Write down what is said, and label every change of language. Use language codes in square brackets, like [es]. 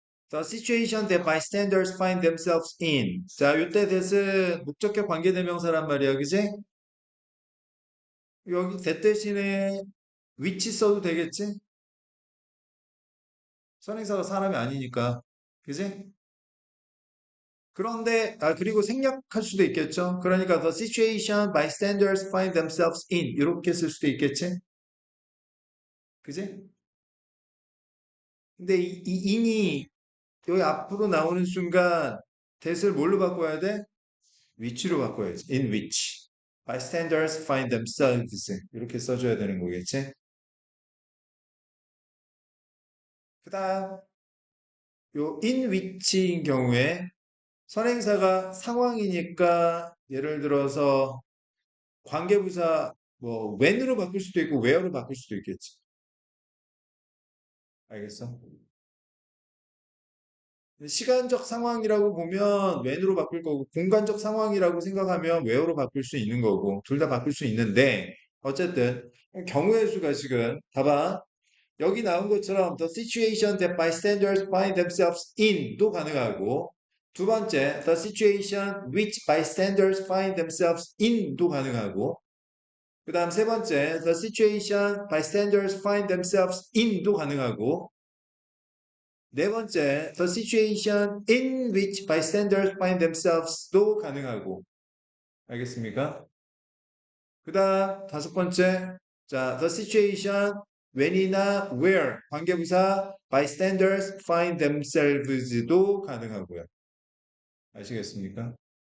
[en] The situation that bystanders find themselves in. [ko] 자, 요때 that은 목적격 관계대명사란 말이야, 그지? 여기 that 대신에 which 써도 되겠지? 선행사가 사람이 아니니까. 그지? 그런데, 그리고 생략할 수도 있겠죠? 그러니까 [en] the situation bystanders find themselves in. [ko] 이렇게 쓸 수도 있겠지? 그지? 근데 이 in이 여기 앞으로 나오는 순간 that을 뭘로 바꿔야 돼? which로 바꿔야지. [en] in which. bystanders find themselves. [ko] 이렇게 써줘야 되는 거겠지? 그 다음, 요 in which인 경우에 선행사가 상황이니까 예를 들어서 관계부사 뭐 when으로 바꿀 수도 있고 where로 바꿀 수도 있겠지. 알겠어? 시간적 상황이라고 보면 when으로 바꿀 거고 공간적 상황이라고 생각하면 where로 바꿀 수 있는 거고 둘 다 바꿀 수 있는데 어쨌든 경우의 수가 지금 봐봐. 여기 나온 것처럼 [en] the situation that bystanders find themselves in도 가능하고 [ko] 두 번째, [en] the situation which bystanders find themselves in도 가능하고, [ko] 그 다음 세 번째, [en] the situation bystanders find themselves in도 가능하고, [ko] 네 번째, [en] the situation in which bystanders find themselves도 가능하고, [ko] 알겠습니까? 그 다음 다섯 번째, 자, [en] the situation when [ko] 이나 where 관계부사 [en] bystanders find themselves [ko] 도 가능하고요. 아시겠습니까?